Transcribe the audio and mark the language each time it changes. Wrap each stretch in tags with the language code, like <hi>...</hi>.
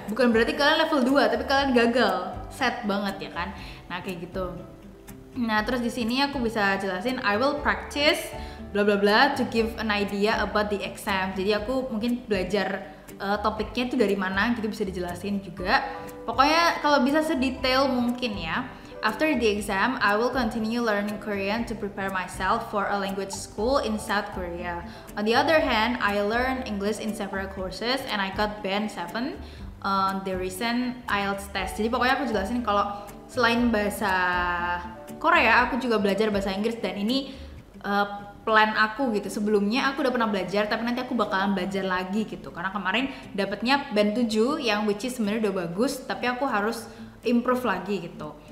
<id>Bukan berarti kalian level 2, tapi kalian gagal. Sad banget ya kan. Nah, kayak gitu. Nah, terus di sini aku bisa jelasin</id> <en>I will practice bla bla bla to give an idea about the exam.</en> <id>Jadi aku mungkin belajar topiknya itu dari mana gitu, bisa dijelasin juga. Pokoknya kalau bisa sedetail mungkin ya.</id> <en>After the exam, I will continue learning Korean to prepare myself for a language school in South Korea. On the other hand, I learned English in several courses and I got band 7 on the recent IELTS test.</en> <id>Jadi pokoknya aku jelasin kalau selain bahasa Korea, aku juga belajar bahasa Inggris, dan ini plan aku gitu. Sebelumnya aku udah pernah belajar, tapi nanti aku bakalan belajar lagi gitu. Karena kemarin dapetnya band 7 yang</id> <en>which is</en> <id>sebenarnya udah bagus, tapi aku harus improve lagi gitu.</id>